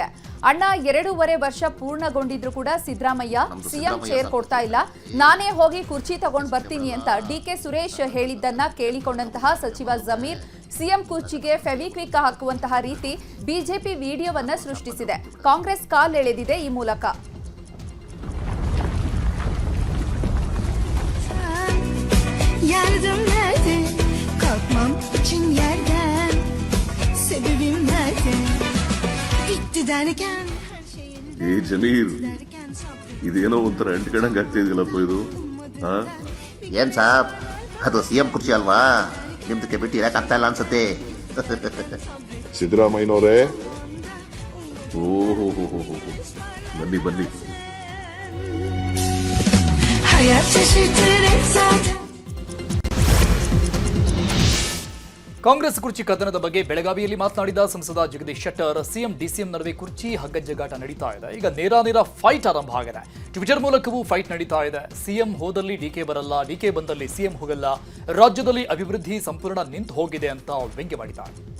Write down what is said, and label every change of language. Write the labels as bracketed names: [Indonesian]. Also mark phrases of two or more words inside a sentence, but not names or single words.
[Kannada] ಅಣ್ಣ 2.5 ವರ್ಷ ಪೂರ್ಣಗೊಂಡಿದ್ರು ಕೂಡ ಸಿದ್ದರಾಮಯ್ಯ ಸಿಎಂ ಚೇರ್ ಕೊಡ್ತಾ ಇಲ್ಲ, ನಾನೇ ಹೋಗಿ ಕುರ್ಚಿ ತಗೊಂಡ್ ಬರ್ತೀನಿ ಅಂತ ಡಿಕೆ ಸುರೇಶ್ ಹೇಳಿದ್ದನ್ನ ಕೇಳಿಕೊಂಡಂತಹ ಸಚಿವ ಜಮೀರ್ ಸಿಎಂ ಕುರ್ಚಿಗೆ ಫೆವಿಕ್ವಿಕ್ ಹಾಕುವಂತಹ ರೀತಿ ಬಿಜೆಪಿ ವಿಡಿಯೋವನ್ನ ಸೃಷ್ಟಿಸಿದೆ. ಕಾಂಗ್ರೆಸ್ ಕಾಲೆಳೆದಿದೆ ಈ ಮೂಲಕ. [Turkish] Yardım nerede? Kalkmam için yerden. Sebebim nerede? Bitti derken her şeyin [Kannada] ಜಮೀರ್ [Turkish] derken sabrım. [Kannada] ಇದೇನೋ ಒಂಥರ ಅಂಟ್ಕಣಂಗ್ ಆಗ್ತಿದಿಲ್ಲಪ್ಪ ಇದು. ಏನ್ ಸಾಬ್, ಅದು ಸಿಎಂ ಕುರ್ಚಿ ಅಲ್ವಾ, ನಿಮ್ದಕ್ಕೆ ಬಿಟ್ಟು ಇರಕ್ಕಾಗ್ತಾ ಇಲ್ಲ ಅನ್ಸುತ್ತೆ. ಸಿದ್ದರಾಮಯ್ಯನವರೇ, ಓಹೋ ಬನ್ನಿ ಬನ್ನಿ. [Turkish] Hayat şaşırtır hep zaten. [Kannada] ಕಾಂಗ್ರೆಸ್ ಕುರ್ಚಿ ಕದನದ ಬಗ್ಗೆ ಬೆಳಗಾವಿಯಲ್ಲಿ ಮಾತನಾಡಿದ ಸಂಸದ ಜಗದೀಶ್ ಶೆಟ್ಟರ್, ಸಿಎಂ ಡಿಸಿಎಂ ನಡುವೆ ಕುರ್ಚಿ ಹಗ್ಗಜಗ್ಗಾಟ ನಡೀತಾ ಇದೆ. ಈಗ ನೇರ ಫೈಟ್ ಆರಂಭ ಆಗಿದೆ. ಟ್ವಿಟರ್ ಮೂಲಕವೂ ಫೈಟ್ ನಡೀತಾ ಇದೆ. ಸಿಎಂ ಹೋದಲ್ಲಿ ಡಿಕೆ ಬರಲ್ಲ, ಡಿಕೆ ಬಂದಲ್ಲಿ ಸಿಎಂ ಹೋಗಲ್ಲ, ರಾಜ್ಯದಲ್ಲಿ ಅಭಿವೃದ್ಧಿ ಸಂಪೂರ್ಣ ನಿಂತು ಹೋಗಿದೆ ಅಂತ ವ್ಯಂಗ್ಯ ಮಾಡಿದ್ದಾರೆ.